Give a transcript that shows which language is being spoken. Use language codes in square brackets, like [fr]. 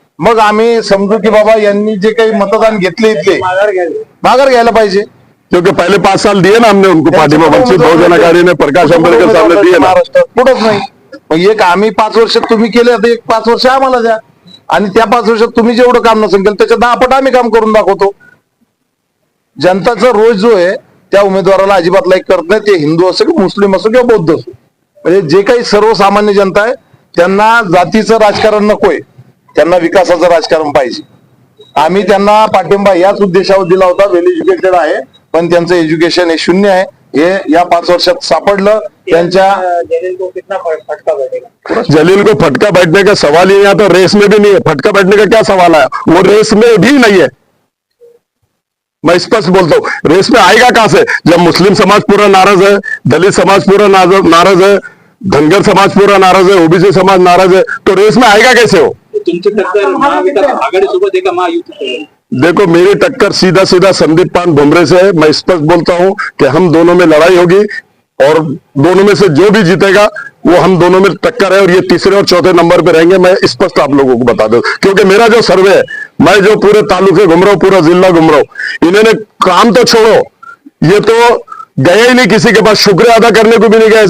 [mr] मग आम्ही समजू की बाबा यांनी जे काही मतदान घेतले इथले माघार घ्यायला पाहिजे. [hi] क्योंकि पहले 5 साल दिए ना हमने उनको पार्टिबा, वंचित बहुजन आघाड़ी ने प्रकाश आंबेडकर साहब ने दिए ना. [mr] महाराष्ट्रात कुठंच नाही. मग एक आम्ही 5 वर्ष तुम्ही केले, आता एक 5 वर्ष आम्हाला द्या, आणि त्या 5 वर्षात तुम्ही जेवढं काम नसेल केलं त्याच्या 10 पट आम्ही काम करून दाखवतो. जनताचा रोज जो आहे त्या उमेदवाराला अजिबात लाईक करत नाही, ते हिंदू असो किंवा मुस्लिम असो किंवा बौद्ध असो. म्हणजे जे काही सर्वसामान्य जनता आहे त्यांना जातीचं राजकारण नकोय, त्यांना विकासाचं राजकारण पाहिजे. आम्ही त्यांना पाठिंबा याच उद्देशावर दिला होता. वेल एज्युकेटेड आहे पण त्यांचं एज्युकेशन हे 0 आहे. हे या 5 वर्षात सापडलं. त्यांच्या [hi] जलील को कितना फटका बैठेगा? जलील को फटका बैठने का सवाल ही यहाँ तो रेस में भी नहीं है. फटका बैठने का क्या सवाल है? वो रेस में भी नहीं है. मैं स्पष्ट बोलता हूँ, रेस में आएगा कहां से? जब मुस्लिम समाज पूरा नाराज है, दलित समाज पूरा नाराज है, धनगर समाज पूरा नाराज है, ओबीसी समाज नाराज है, तो रेस में आएगा कैसे हो? [mr] तुमची टक्कर महाविकास आघाडीसोबत आहे का महायुतीसोबत? [hi] देखो, मेरी टक्कर सीधा सीधा संदीप पान भुमरे से है। मैं स्पष्ट बोलता हूं कि हम दोनों में लड़ाई होगी और दोनों में से जो भी जीतेगा वो हम दोनों में टक्कर है, और ये तीसरे और चौथे नंबर पे रहेंगे। मैं स्पष्ट आप लोगों को बता दूं, क्योंकि मेरा जो सर्वे है, मैं जो पूरे तालुके घूम रहा हूं, पूरा जिला घूम रहा हूं, इन्होंने काम तो छोड़ो, ये तो गया ही नहीं किसी के पास, शुक्रिया अदा करने को भी नहीं गया।